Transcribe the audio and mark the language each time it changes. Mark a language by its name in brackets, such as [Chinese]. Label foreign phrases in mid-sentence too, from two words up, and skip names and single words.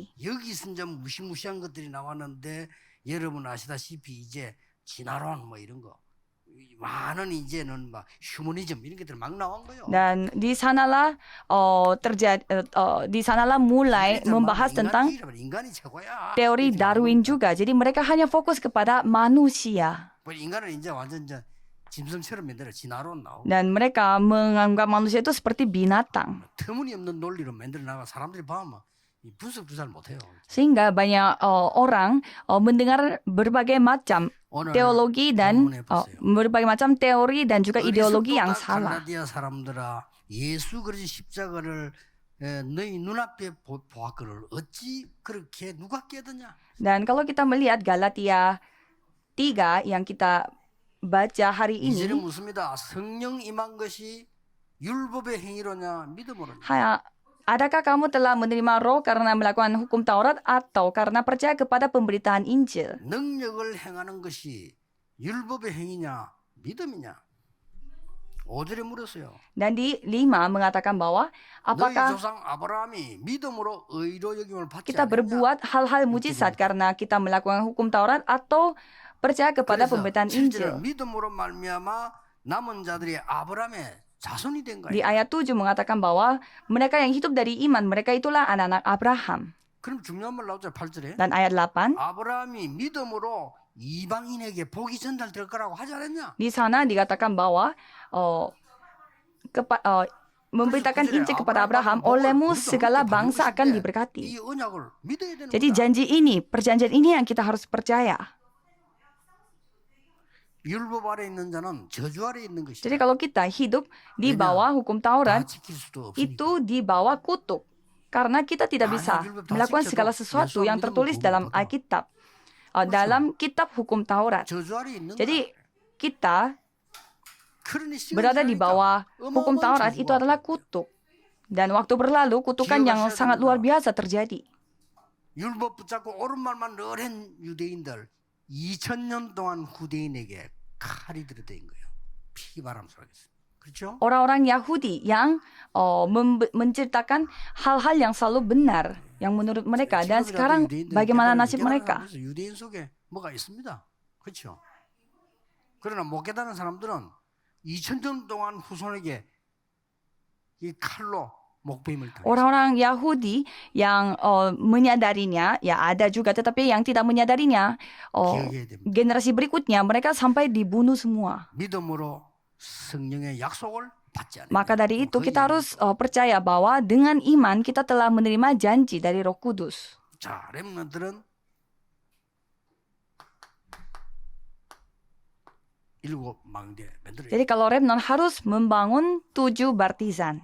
[Korean] 여기서 이제 무시무시한 것들이 나왔는데 여러분 아시다시피 이제 진화론 뭐 이런 거 많은 이제는 막 휴머니즘 이런 것들 막 나온 거예요. [Indonesian] Dan di sanalah di sanalah mulai membahas tentang [Korean] 인간이 최고야. [Indonesian] teori Darwin juga. Jadi mereka hanya fokus kepada manusia. [Korean] 인간은 이제 완전 이제 짐승처럼 만들어 진화론 나오고 [Indonesian] Dan mereka menganggap manusia itu seperti binatang. [Korean] 터무니없는 논리로 만들어 나가 사람들이 보면 분석도 잘 못해요. [Indonesian] Sehingga banyak orang mendengar berbagai macam teologi dan berbagai macam teori dan juga ideologi yang salah. [Korean] 갈라디아 사람들아, 예수 그리스도 십자가를 너희 눈앞에 보았거늘 어찌 그렇게 누가 깨드냐? [Indonesian] Dan kalau kita melihat Galatia 3 yang kita baca hari [Korean] 이제는 [Indonesian] ini, [Korean] 묻습니다. 성령 임한 것이 율법의 행위로냐 믿음으로냐? [Indonesian] adakah kamu telah menerima roh karena melakukan hukum Taurat atau karena percaya kepada pemberitaan Injil? [Korean] 능력을 행하는 것이 율법의 행위냐 믿음이냐? 5절에 물었어요. [Indonesian] Dan di 5 mengatakan bahwa [Korean] 너희 [Indonesian] apakah [Korean] 조상 아브라함이 믿음으로 의로 여김을 받지 [Indonesian] kita [Korean] 않았냐? [Indonesian] berbuat hal-hal mujizat karena kita melakukan hukum Taurat atau percaya kepada pemberitaan Injil? [Korean] 믿음으로 말미암아 남은 자들이 아브라함의 자손이 된 [Indonesian] Di [Korean] 거예요. [Indonesian] ayat 7 mengatakan bahwa mereka yang hidup dari iman, mereka itulah anak-anak Abraham. [Korean] 그럼 중요한 말 나오죠. 8절에. [Indonesian] Dan ayat 8, [Korean] 아브라함이 믿음으로 이방인에게 복이 전달될 거라고 하지 않았냐? [Indonesian] di sana dikatakan bahwa memberitakan Injil kepada Abraham, olehmu segala bangsa akan diberkati. [Korean] 이 언약을 믿어야 되는 [Indonesian] Jadi [Korean] 거다. [Indonesian] janji ini, perjanjian ini yang kita harus percaya. [Korean] 율법 아래 있는 자는 저주 아래 있는 것이다. [Indonesian] Jadi kalau kita hidup di bawah hukum [Korean] 다 [Indonesian] Taurat, [Korean] 지킬 수도 없으니까. [Indonesian] itu di bawah kutuk. Karena kita tidak bisa melakukan segala sesuatu yang tertulis dalam Alkitab, dalam kitab hukum Taurat. [Korean] 저주 아래 있는 [Indonesian] Jadi [Korean] 거야. [Indonesian] kita [Korean] 그러니 시간이 [Indonesian] berada di [Korean] 지나니까 [Indonesian] bawah hukum [Korean] 어마어마한 [Indonesian] Taurat [Korean] 저주가 [Indonesian] itu adalah kutuk. Dan waktu berlalu kutukan yang sangat luar biasa terjadi. [Korean] 율법 붙잡고 옳은 말만 늘 한 유대인들 2000년 동안 후대인에게 칼이 들어댄 거예요. 피바람 속에서. 그렇죠? [Indonesian] Orang-orang Yahudi yang menciptakan hal-hal yang selalu benar yang menurut mereka, dan sekarang bagaimana nasib mereka? [Korean] 유대인 속에 뭐가 있습니다. 그렇죠? 그러나 못 깨달은 사람들은 2000년 동안 후손에게 이 칼로 목베임을 당했어요. [Indonesian] Orang-orang Yahudi yang menyadarinya, ya ada juga, tetapi yang tidak menyadarinya, [Korean] 기억해야 됩니다. [Indonesian] generasi berikutnya mereka sampai dibunuh semua. [Korean] 믿음으로 성령의 약속을 받지 않으면 [Indonesian] Maka dari itu kita harus percaya bahwa dengan iman kita telah menerima janji dari Roh Kudus. [Korean] 자, 렘넌트는 일곱 망대 만들어요. [Indonesian] Jadi kalau remnant harus membangun 7 bartizan.